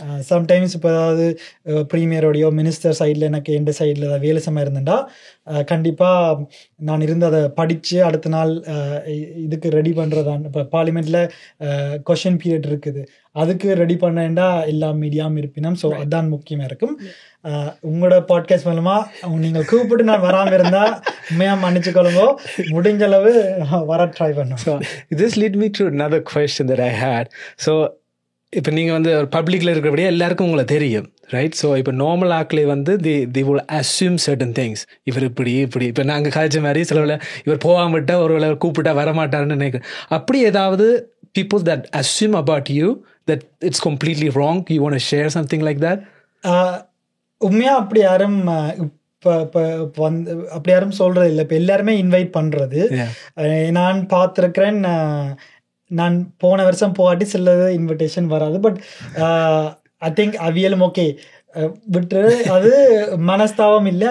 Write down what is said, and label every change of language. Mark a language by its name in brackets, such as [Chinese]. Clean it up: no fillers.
[Tamil] Sometimes இப்போ ஏதாவது ப்ரீமியரோடையோ minister சைடில் எனக்கு எந்த சைடில் ஏதாவது வேலை சமயம் இருந்தேன்டா கண்டிப்பாக நான் இருந்து அதை படித்து அடுத்த நாள் இதுக்கு ரெடி பண்ணுறதான். இப்போ பார்லிமெண்ட்டில் கொஷின் பீரியட் இருக்குது, அதுக்கு ரெடி பண்ணேன்டா எல்லா மீடியாவும் இருப்பினும். ஸோ அதுதான் முக்கியமாக இருக்கும். உங்களோட பாட்காஸ்ட் மூலமாக நீங்கள் கூப்பிட்டு நான் வராமல் இருந்தால் உண்மையாக மன்னிச்சுக்கொள்ளுங்க, முடிஞ்ச அளவு வர ட்ரை பண்ணுவோம். [English] This lead me to another question that I had. [Tamil] So இப்போ நீங்கள் வந்து பப்ளிக்கில் இருக்கிறபடியே எல்லாருக்கும் உங்களை தெரியும், ரைட்? ஸோ இப்போ நார்மல் ஆக்களே வந்து [English] They will assume certain things. [Tamil] இவர் இப்படி இப்போ நாங்கள் காய்ச்ச மாதிரி சில இவர் போகாம விட்டால் ஒரு கூப்பிட்டா வரமாட்டாருன்னு நினைக்கிறேன். அப்படி ஏதாவது [English] people that assume about you that it's completely wrong, you want to share something like that? [Tamil] உண்மையாக அப்படி யாரும் இப்போ வந்து அப்படி யாரும் சொல்கிறது இல்லை. இப்போ எல்லாருமே இன்வைட் பண்ணுறது நான் பார்த்துருக்கிறேன். நான் போன வருஷம் போகாட்டி சில இன்விடேஷன் வராது. [English] but I think [Tamil] அவியலும் ஓகே விட்டு அது மனஸ்தாபம் இல்லை.